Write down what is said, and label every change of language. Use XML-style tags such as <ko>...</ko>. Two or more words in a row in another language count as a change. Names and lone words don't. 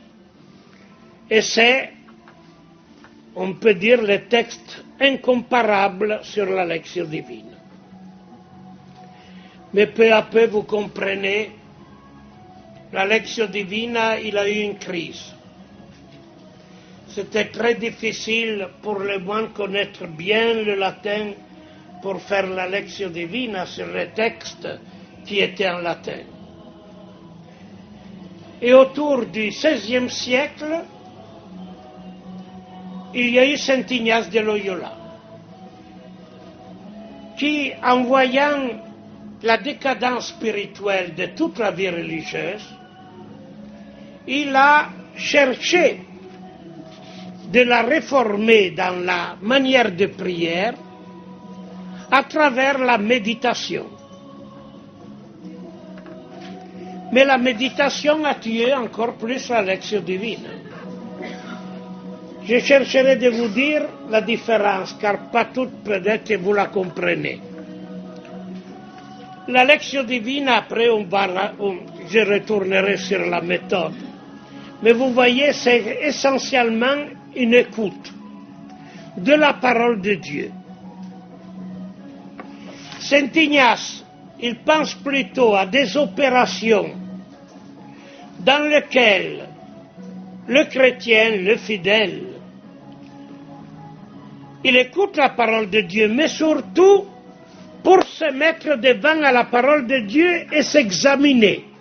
<fr>Et c'est, on peut dire, le texte incomparable sur la</fr> <la>Lectio Divina.</la> <fr>Mais peu à peu, vous comprenez, la</fr> <la>Lectio Divina,</la> <fr>il a eu une crise. C'était très difficile pour les moines connaître bien le latin pour faire la</fr> <la>lectio divina</la> <fr>sur les textes qui étaient en latin. Et autour du XVIe siècle, il y a eu Saint Ignace de Loyola, qui, en voyant la décadence spirituelle de toute la vie religieuse, il a cherché de la réformer dans la manière de prière à travers la méditation. Mais la méditation a tué encore plus la</fr> <la>lectio divina.</la> <fr>Je chercherai de vous dire la différence, car pas toute peut-être vous la comprenez.</fr> <la>La lectio divina,</la> <fr>après je retournerai sur la méthode. Mais vous voyez, c'est essentiellement une écoute de la parole de Dieu. Saint Ignace, il pense plutôt à des opérations dans lesquelles le chrétien, le fidèle, il écoute la parole de Dieu, mais surtout pour se mettre devant à la parole de Dieu et s'examiner.</fr>